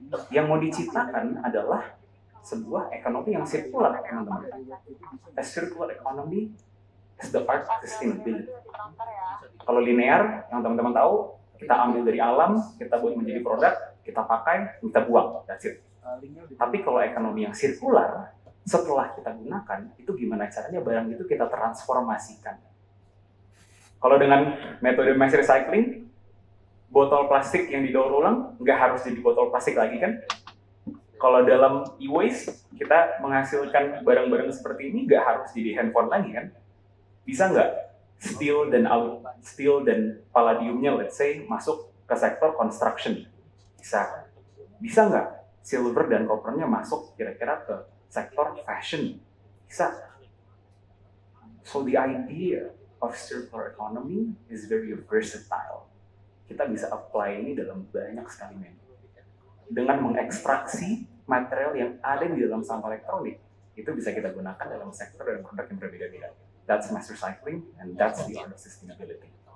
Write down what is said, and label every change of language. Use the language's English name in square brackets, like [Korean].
[Indonesian] Yang mau diciptakan adalah sebuah ekonomi yang sirkular, teman-teman. [English] A circular economy is the art of sustainability. [Indonesian] Kalau linear, yang teman-teman tahu, kita ambil dari alam, kita buat menjadi produk, kita pakai, kita buang, [English] that's it. [Indonesian] Tapi kalau ekonomi yang sirkular, setelah kita gunakan, itu gimana caranya barang itu kita transformasikan. Kalau dengan metode mass recycling, botol plastik yang didaur ulang nggak harus jadi botol plastik lagi kan? Kalau dalam e-waste, kita menghasilkan barang-barang seperti ini nggak harus jadi handphone lagi kan? Bisa nggak steel dan palladiumnya, [English] let's say, [Indonesian] masuk ke sektor construction? Bisa. Bisa nggak silver dan coppernya masuk kira-kira ke sektor fashion? Bisa. [English] So the idea of circular economy is very versatile. [Indonesian] Kita bisa apply ini dalam banyak sekali menu. Dengan mengekstraksi material yang ada di dalam sampah elektronik, itu bisa kita gunakan dalam sektor dan produk yang berbeda-beda. [English] That's mass recycling, and that's the art of sustainability.